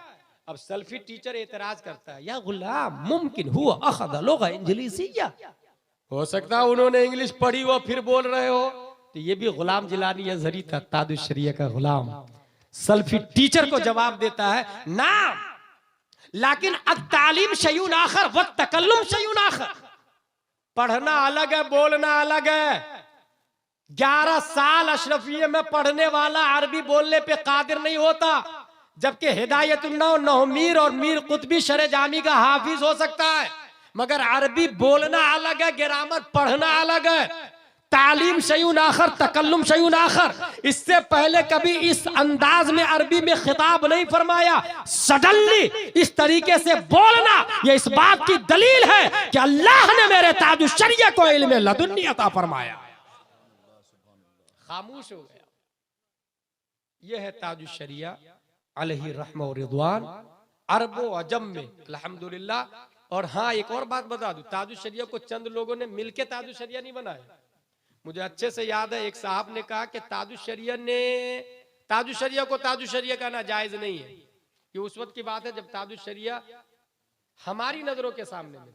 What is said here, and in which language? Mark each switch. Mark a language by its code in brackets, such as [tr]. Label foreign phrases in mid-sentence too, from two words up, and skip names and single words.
[hi] अब सल्फी टीचर एतराज करता है, या गुलाम मुमकिन हुआ [ar] أخذ لغة إنجليزية, [hi] हो सकता है उन्होंने इंग्लिश पढ़ी हो फिर बोल रहे हो। तो ये भी गुलाम जिलानी अज़हरी था, ताजुल शरिया का गुलाम, सल्फी टीचर को जवाब देता है ना, लेकिन [ar] التعليم شيء آخر و تكلم شيء آخر, [hi] पढ़ना अलग है बोलना अलग है। 11 साल अशरफिये में पढ़ने वाला अरबी बोलने पे कादिर नहीं होता, जबकि हिदायतुन्ना नहमीर और मीर कुतबी शरे जामी का हाफिज हो सकता है, मगर अरबी बोलना अलग है, ग्रामर पढ़ना अलग है। [ar] تعليم شيء آخر تكلم شيء آخر. [hi] इससे पहले कभी इस अंदाज में अरबी में खिताब नहीं फरमाया, सडनली इस तरीके से बोलना यह इस बात की दलील है कि अल्लाह ने मेरे ताजुल शरिया को इल्मे लदुन्नी अता फरमाया। खामोश हो गया। यह है ताजुल शरिया [ar] عليه رحمة و رضوان, [hi] अरबो अजम में अल्हम्दुलिल्लाह। और हाँ, एक और बात बता दूं, ताजुल शरिया को चंद लोगों ने मिलके ताजुल शरिया नहीं बनाया। मुझे अच्छे से याद है, एक साहब ने कहा कि ताजुल शरिया को ताजुल शरिया कहना जायज नहीं है। ये उस वक्त की बात है जब ताजुल शरिया हमारी नजरों के सामने में।